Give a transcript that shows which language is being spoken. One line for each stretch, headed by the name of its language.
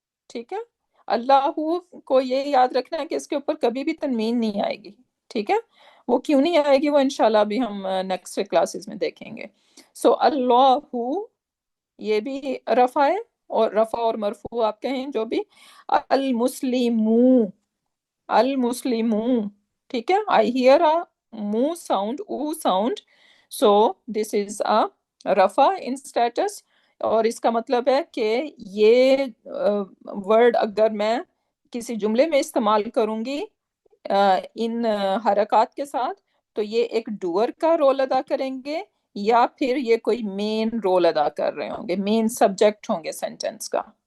Urdu: ٹھیک ہے، اللہ کو یہ یاد رکھنا ہے کہ اس کے اوپر کبھی بھی تنوین نہیں آئے گی. ٹھیک ہے، وہ کیوں نہیں آئے گی، وہ انشاءاللہ ابھی ہم نیکسٹ کلاسز میں دیکھیں گے. سو اللہ یہ بھی رفع ہے، اور رفع اور مرفوع آپ کہیں جو بھی.
Arabic: المسلمون. المسلمون.
Urdu: ٹھیک ہے،
English: I hear a mu sound, o sound, so this is a رفع in status.
Urdu: اور اس کا مطلب ہے کہ یہ ورڈ اگر میں کسی جملے میں استعمال کروں گی ان حرکات کے ساتھ، تو یہ ایک ڈوئر کا رول ادا کریں گے، یا پھر یہ کوئی مین رول ادا کر رہے ہوں گے، مین سبجیکٹ ہوں گے سینٹینس کا.